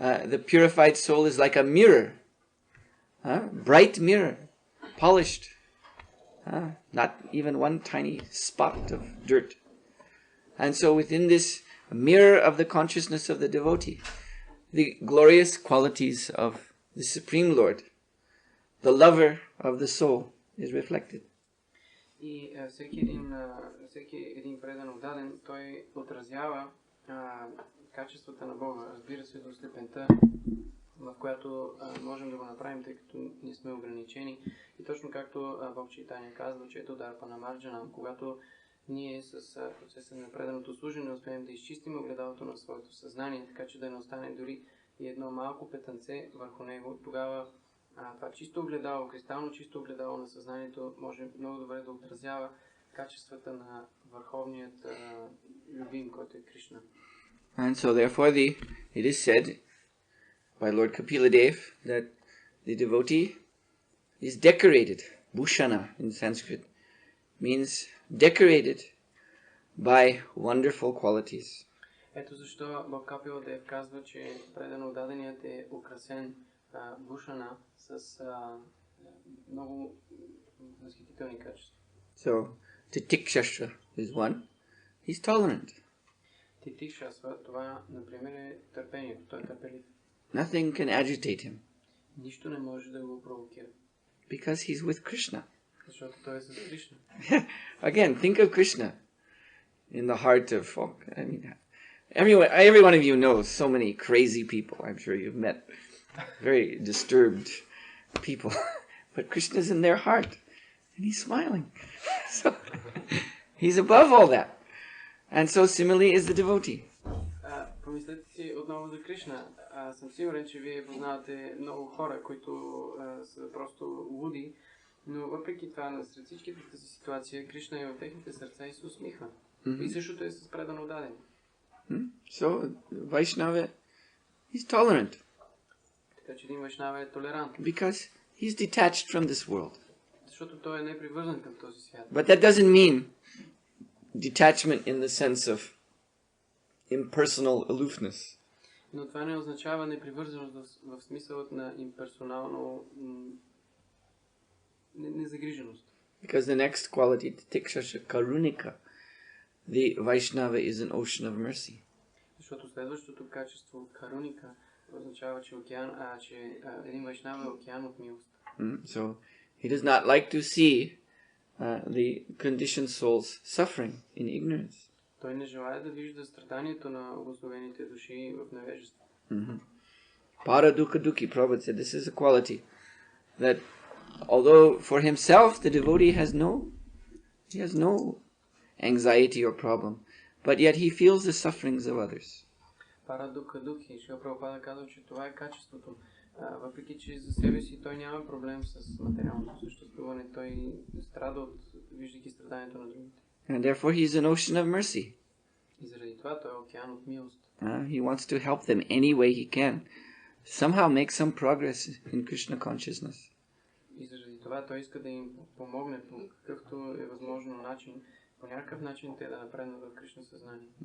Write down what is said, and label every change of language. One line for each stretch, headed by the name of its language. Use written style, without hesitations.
English: The purified soul is like a mirror, bright mirror, polished, not even one tiny spot of dirt. And so within this mirror of the consciousness of the devotee, the glorious qualities of the Supreme Lord, the lover of the soul, is reflected.
Bulgarian: И всеки един предан отдаден, той отразява качествата на Бога, разбира се, до степента, в която можем да го направим, тъй като ние сме ограничени. И точно както Бог Чайтания казва, че ето Дарпана Марджана, когато ние с процеса на преданото служене успеем да изчистим огледалото на своето съзнание, така че да не остане дори и едно малко петънце върху него. Тогава това чисто огледало, кристално чисто огледало на съзнанието може много добре да отразява качествата на върховният любим, който е Кришна.
English: And so therefore it is said by Lord Kapila Dev that the devotee is decorated. Bhushana in Sanskrit means decorated by wonderful qualities.
Bulgarian: Ето защо Бог Капила Дев казва, че предано даденият е украсен Бхушана с много възхитителни качества.
English: So Titikshastra is one. He's tolerant.
Bulgarian: Титикшасва, това, например, е търпението. Той е търпелив.
English: Nothing can agitate him
Bulgarian: Нищо не може да го провокира.
English: because he's with Krishna.
Bulgarian: Защото той е с Кришна.
English: Again, think of Krishna in the heart of folk. I mean, every one of you knows so many crazy people. I'm sure you've met very disturbed people. But Krishna's in their heart. And he's smiling. So he's above all that. And so similarly is the devotee.
Bulgarian: Помислете си отново за Кришна. Съм сигурен, че вие познавате много хора, които са просто луди, но въпреки това, сред всичките тази ситуация, Кришна е в техните сърца и се усмихва. И същото е с предано даден.
English: So Vaishnava is tolerant.
Bulgarian: Така че един Вайшнава е толерантен.
English: Because he's detached from this world.
Bulgarian: Защото той е непривързан към този свят.
English: But that doesn't mean detachment in the sense of impersonal aloofness.
Bulgarian: Но това не означава непривързаност в смисълът на имперсонално незагриженост.
English: Because the next quality, Tikshasha Karunika, the Vaishnava is an ocean of mercy.
Bulgarian: Защото следващото качество, Каруника, означава, че един Вайшнава е океан от милост.
English: So he does not like to see the conditioned souls suffering in ignorance.
Bulgarian: Той не желая да вижда страданието на обусловените души в невежество.
English: Para dukkha dukhi, Prabhupada said, this is a quality that although for himself the devotee has no anxiety or problem, but yet he feels the sufferings of others.
Bulgarian: Пара дуkkha dukhi, Шрила Прабхупада казва, че това е качеството. Въпреки че за себе си той няма проблем с материалното съществуване, той страда от виждайки страданието на другите.
English: And therefore he is an ocean of mercy.
Bulgarian: И заради това той е океан от милост.
English: He wants to help them any way he can. Somehow make some progress in Krishna consciousness.
Bulgarian: И заради това той иска да им помогне по какъвто е възможно начин, по някакъв начин те да напреднат в Кришна съзнание.